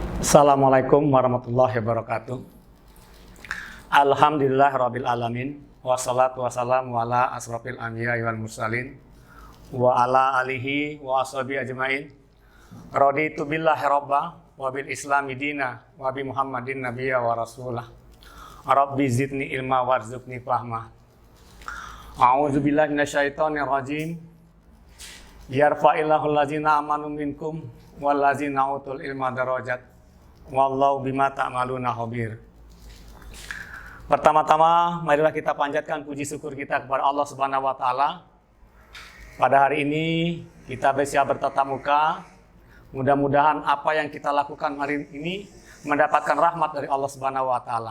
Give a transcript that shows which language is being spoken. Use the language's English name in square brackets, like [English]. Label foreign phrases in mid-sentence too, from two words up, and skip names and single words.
[Arabic] السلام عليكم ورحمة الله وبركاته. الحمد لله رب العالمين والصلاة والسلام على أشرف الأنبياء والمرسلين وعلى آله وأصحابه أجمعين. رضيت بالله ربا وبالإسلام دينا وبمحمد نبيا ورسولا. رب زدني علما وارزقني فهما. أعوذ بالله من الشيطان الرجيم. يرفع الله الذين آمنوا منكم والذين أوتوا العلم درجات. والله بما تعملون خبير. [Indonesian] Pertama-tama, marilah kita panjatkan puji syukur kita kepada Allah [Arabic] سبحانه وتعالى. [Indonesian] Pada hari ini kita bisa bertatap muka. Mudah-mudahan apa yang kita lakukan hari ini mendapatkan rahmat dari Allah [Arabic] سبحانه وتعالى.